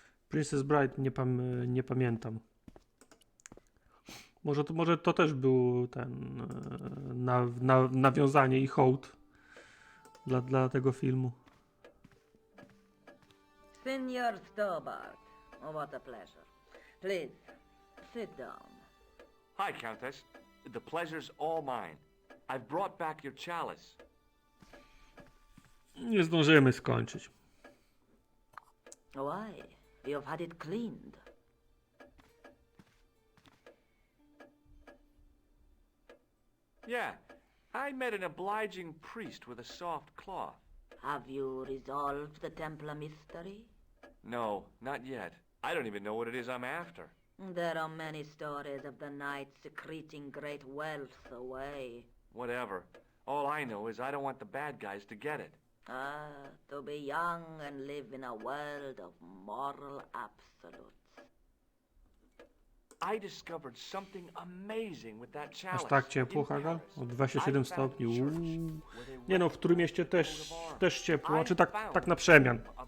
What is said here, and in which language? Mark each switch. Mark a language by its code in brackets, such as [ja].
[pl] Princess Bride nie pamiętam. Może to też był ten nawiązanie i hołd dla tego filmu. [en] Senior Stobart, what a pleasure. Please, sit down. Hi, Countess. The pleasure's all mine. I've brought back your chalice. [pl] Nie zdążymy skończyć. [en] Why? You've had it cleaned. Yeah, I met an obliging priest with a soft cloth. Have you resolved the Templar mystery? No, not yet. I don't even know what it is I'm after. There are many stories of the knight secreting great wealth away. Whatever. All I know is I don't want the bad guys to get it. To be young and live in a world of moral absolutes. I discovered something amazing with that chalice. [pl] Aż tak ciepło, Hagar? O 27 stopni. Nie no, w którym mieście też ciepło, czy tak na przemian.